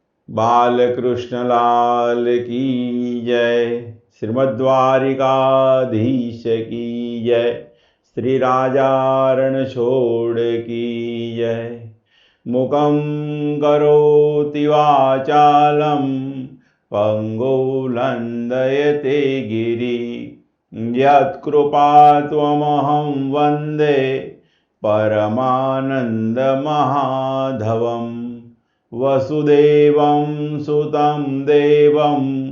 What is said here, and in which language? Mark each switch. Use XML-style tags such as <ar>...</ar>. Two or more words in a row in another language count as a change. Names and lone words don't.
<hi>बालकृष्ण लाल की जय। श्रीमद्वारिकाधीश की जय। श्री राजारण छोड़ की जय।</hi> <sa>मुखं करोति वाचालं पंगुलंदयते गिरि यत्कृपात्वमहं वन्दे परमानन्दमाधवम् वसुदेवं सुतं देवं</sa>